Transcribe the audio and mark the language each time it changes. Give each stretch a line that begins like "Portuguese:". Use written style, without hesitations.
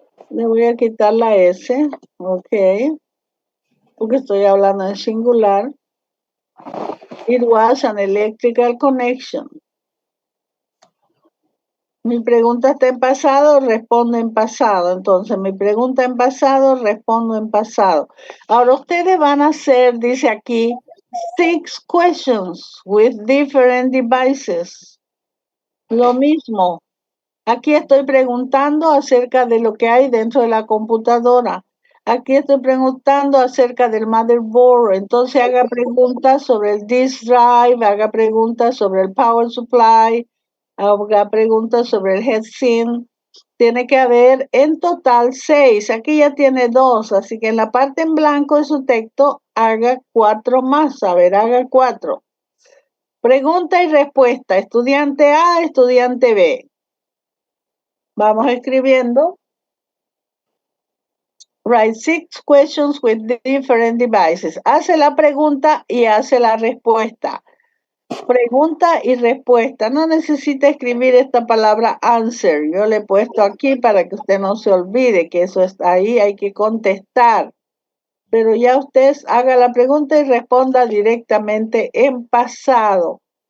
Spanish: Le voy a quitar la S, ok, porque estoy hablando en singular.
English: It was an electrical connection.
Spanish: Mi pregunta está en pasado, respondo en pasado. Entonces, mi pregunta en pasado, respondo en pasado. Ahora, ustedes van a hacer, dice aquí,
English: 6 questions with different devices.
Spanish: Lo mismo. Aquí estoy preguntando acerca de lo que hay dentro de la computadora. Aquí estoy preguntando acerca del motherboard. Entonces, haga preguntas sobre el disk drive, haga preguntas sobre el power supply, haga preguntas sobre el heatsink. Tiene que haber en total 6. Aquí ya tiene 2, así que en la parte en blanco de su texto haga 4 más. A ver, haga 4. Pregunta y respuesta. Estudiante A, estudiante B. Vamos escribiendo.
English: Write 6 questions with different devices.
Spanish: Hace la pregunta y hace la respuesta. Pregunta y respuesta. No necesita escribir esta palabra answer. Yo le he puesto aquí para que usted no se olvide que eso está ahí. Hay que contestar. Pero ya usted haga la pregunta y responda directamente en pasado.